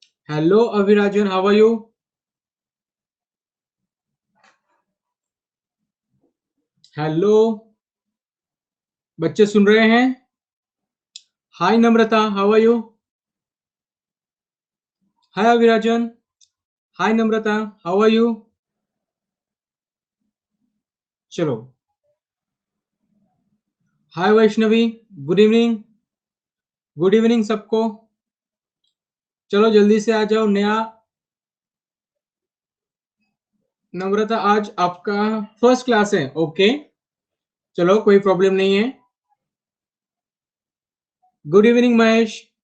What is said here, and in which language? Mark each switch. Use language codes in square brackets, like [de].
[en] Hello Avirajan, how are you? [hi] Hello, बच्चे सुन रहे हैं? [en] Hi Namrata, how are you? Hi Avirajan. Hi Namrata, how are you? [hi] चलो. [en] Hi Vaishnavi, good evening. Good evening [hi] सबको. चलो जल्दी से आ जाओ. नया नम्रता, आज आपका फर्स्ट क्लास है. ओके, चलो कोई प्रॉब्लम नहीं है. [en] Good evening Mahesh.